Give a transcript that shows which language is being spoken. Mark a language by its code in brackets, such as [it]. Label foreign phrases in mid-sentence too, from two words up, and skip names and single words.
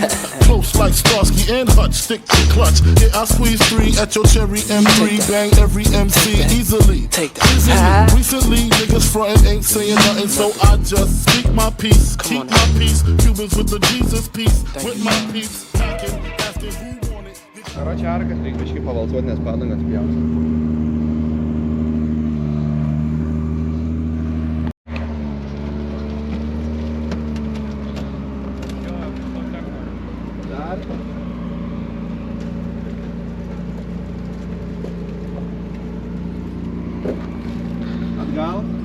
[en] Close like Starsky and Hutch, stick to clutch. Yeah, I squeeze 3 at your cherry M3. Bang every MC easily. Take that. Recently, niggas frontin' ain't saying nothing, so I just speak my peace, keep my peace. Cubans with the Jesus peace, with my peace. Asking who want it. [lt] Karočią arkas reikia biškį pavalsuoti, nes padangas pjaus. Dar. Atgal.